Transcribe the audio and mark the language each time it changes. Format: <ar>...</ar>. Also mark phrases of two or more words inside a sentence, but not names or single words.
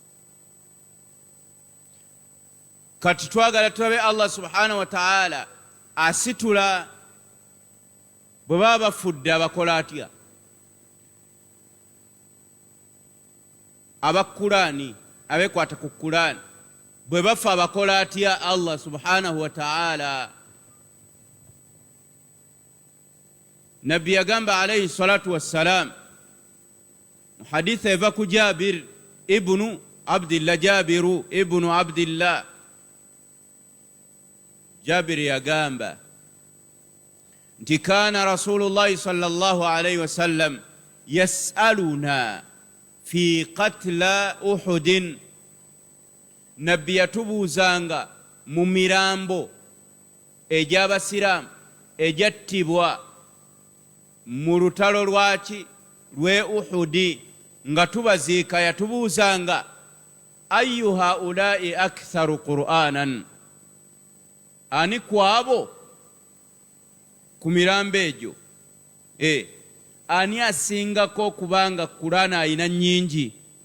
<lg>Kati twagala tulabe Allah</lg> <ar>سبحانه وتعالى</ar> <lg>asitula bwe baba bafudde abakola atya? Abakurani, abekwata ku Qur'an bwe bafa abakola atya Allah</lg> <ar>سبحانه وتعالى?</ar> <lg>Nabbi yagamba</lg> <ar>عليه الصلاة والسلام</ar> <lg>mu haditha eva ku Jabir ibnu Abdillah, Jabiru ibnu Abdillah, Jabir yagamba nti</lg> <ar>كان رسول الله صلى الله عليه وسلم يسألنا في قتلى أحد.</ar> <lg>Nabbi yatubuuzanga mu mirambo egy'abasiraamu egyattibwa mu lutalo lwaki? Lwe Uhudi. Nga tubaziika yatubuuzanga</lg> <ar>أي هؤلاء أكثر قرآنا,</ar> <lg>ani kwabo ku mirambo egyo ani asingako kubanga Qur'an ayina nnyingi?</lg>